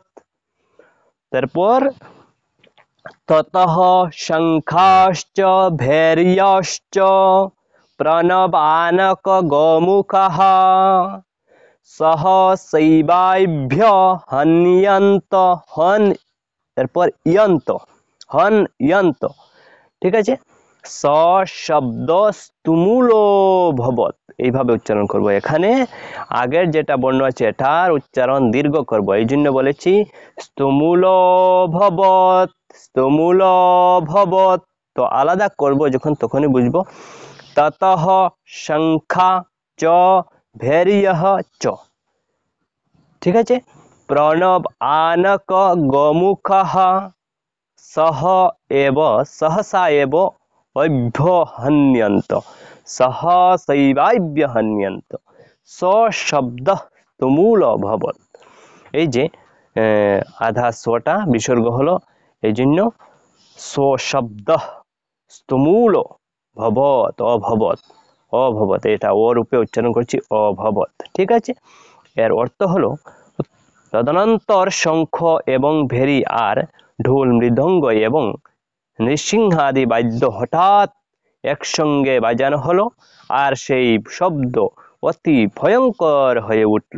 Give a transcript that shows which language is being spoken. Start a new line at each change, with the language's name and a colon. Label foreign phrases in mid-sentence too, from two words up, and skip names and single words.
Sanskrit: তারপর ततः शङ्खाश्च भैर्यश्च प्रणवानकगोमुखः सहसैवाभ्यहन्यन्त हन्यन्त,
Bangla: ঠিক আছে। সশব্দস্তুমূলোऽভবৎ, এইভাবে উচ্চারণ করব। এখানে আগের যেটা বর্ণ আছে এটার উচ্চারণ দীর্ঘ করব, এই জন্য বলেছি স্তমূলোऽভবৎ। তো আলাদা করব যখন তখনই বুঝবো।
Sanskrit: ততঃ শঙ্খা চ ভৈর্যঃ চ,
Bangla: ঠিক আছে।
Sanskrit: প্রণব আনক গোমুখঃ সহসা এব সহসৈবাভ্যহন্যন্ত সশব্দঃ তুমূলোऽভবৎ।
Bangla: এই যে আধা স্বটা বিসর্গ হলো, এই জন্য
Sanskrit: সশব্দঃ স্তমূলো ভবৎ অভবৎ,
Bangla: এটা ও রূপে উচ্চারণ করছি অভবৎ, ঠিক আছে। এর অর্থ হলো তদনন্তর শঙ্খ এবং ভেরি আর ঢোল, মৃদঙ্গ এবং নৃসিংহাদি বাদ্য হঠাৎ একসঙ্গে বাজানো হলো আর সেই শব্দ অতি ভয়ঙ্কর হয়ে উঠল।